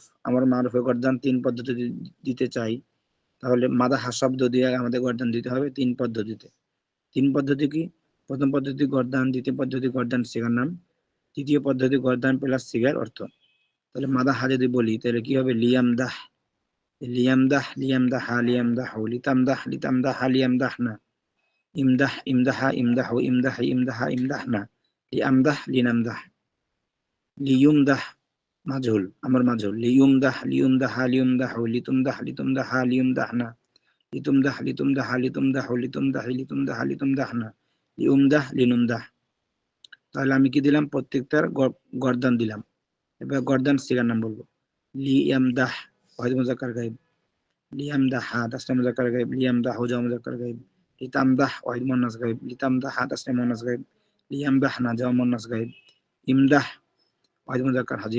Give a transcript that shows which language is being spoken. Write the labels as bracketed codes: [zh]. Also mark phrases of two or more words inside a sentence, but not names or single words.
[bn] আমর মারুফে গর্দান 3 পদ্ধতি দিতে চাই, তাহলে মাদাহা শব্দ দিয়ে আমাদের গর্দান দিতে হবে 3 পদ্ধতিতে। 3 পদ্ধতি কি? প্রথম পদ্ধতি গর্দান, দ্বিতীয় পদ্ধতি গর্দান সিগার নাম, তৃতীয় পদ্ধতি গর্দান প্লাস সিগার অর্থ। তাহলে মাদাহা যদি বলি তাহলে কি হবে? [ar] ليمدح، ليمدح، ليمدحا، ليمدحوا، لتمدح، لتمدحا، ليمدحن، امدح، امدحا، امدحوا، امدحي، امدحا، امدحن، لأمدح، لنمدح. ليمدح مجهول، أمر مجهول. ليمدح، ليمدحا، ليمدحوا، لتمدح، لتمدحا، ليمدحن، لتمدح، لتمدحا، لتمدحوا، لتمدحي، لتمدحا، لتمدحن، لأمدح، لنمدح. [bn] তাহলে আমি কি দিলাম? প্রত্যেকটার গর্দান দিলাম। এবার গর্দান সিগার নাম বলবো। [ar] ليمدح، واحد مذكر غائب. ليمدحا، تثنية مذكر غائب. ليمدحوا، جمع مذكر غائب. لتمدح، واحد مؤنث غائب. لتمدحا، تثنية مؤنث غائب. ليمدحن، جمع مؤنث غائب. امدح، واحد مذكر حاضر.